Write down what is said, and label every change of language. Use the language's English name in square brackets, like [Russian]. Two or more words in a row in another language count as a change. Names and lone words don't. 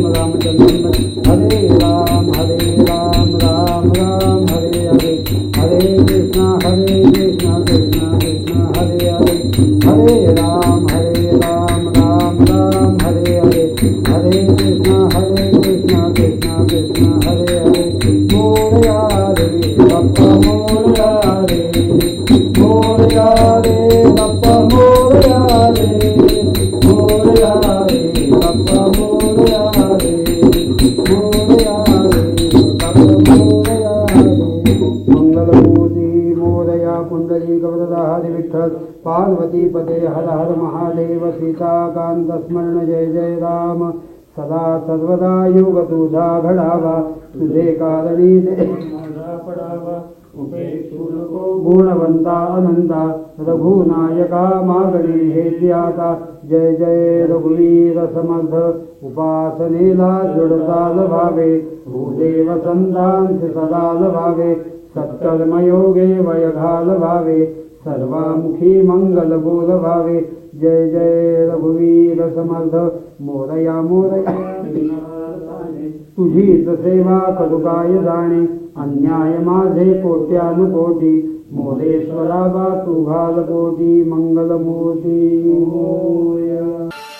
[Sanskrit] रामचन्द्रं हरे राम राम राम हरे हरे हरे कृष्ण कृष्ण कृष्ण हरे हरे हरे राम राम राम हरे हरे हरे कृष्ण कृष्ण कृष्ण हरे हरे [Marathi] मोरया रे बप्पा मोरया रे मोरया रे बप्पा मोरया रे मोरया रे बप्पा मोरया रे मोरया रे बप्पा मोरया रे मंगलमूर्ती मोरया कुंडली कवरदा हरि विठ्ठल पार्वती पते हर हर महादेव सीताकांत स्मरण जय जय राम सदा सर्वदा योग तुझा घडावा तुझे कारणी दे पडावा उपेक्षू नको गुणवंता अनंता रघुनायका मागणी हे ज्ञाता जय जय रघुवीर समर्थ उपासनेला दृढताल भावे भूदेव संतांचे सदाल भावे सत्कर्मयोगे वयघाल भावे सर्वामुखी मंगल बोल भावे जय जय रघुवीर समर्थ मोरया मोरया तुझीच सेवा करू काय जाणे अन्याय माझे कोट्यानुकोटी मोरेश्वरा बा तू घाल कोटी मंगलमूर्ती मोरया